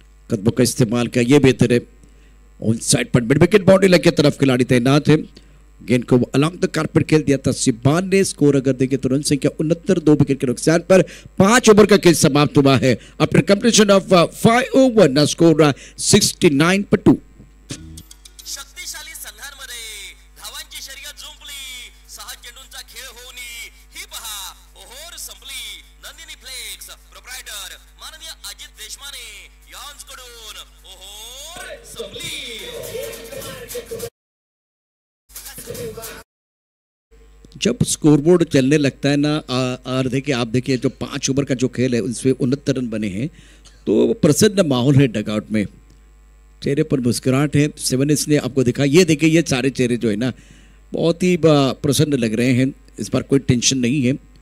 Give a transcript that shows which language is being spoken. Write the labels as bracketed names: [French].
[Hindi] कदमों का इस्तेमाल का ये बेहतर है। ऑन साइड पर मिड विकेट बाउंड्री लाइन की तरफ खिलाड़ी तैनात है, गेंद को [English] along the carpet [Hindi] खेल दिया था शिवान ने। स्कोर अगर देखें तो रन संख्या 69, 2 विकेट के नुकसान पर। 5 ओवर का खेल समाप्त हुआ है। [English] After completion of 5 over ना score 69 पर 2। [Marathi] शक्तिशाली संघांमध्ये धावांची शर्यत जुंपली, 6 चेंडूंचा खेळ होऊन ही पहा ओव्हर संपली। नंदिनी फ्लेक्स प्रोप्रायटर माननीय अजित देशमाने यांच्याकडून ओव्हर संपली। [Hindi] जब स्कोरबोर्ड चलने लगता है ना, और देखिए आप देखिए जो 5 ओवर का जो खेल है उसमें 69 रन बने हैं, तो प्रसन्न माहौल है डगआउट में, चेहरे पर मुस्कुराहट है। 7 ने आपको दिखा, ये देखिए ये सारे चेहरे जो है ना बहुत ही प्रसन्न लग रहे हैं, इस बार कोई टेंशन नहीं है।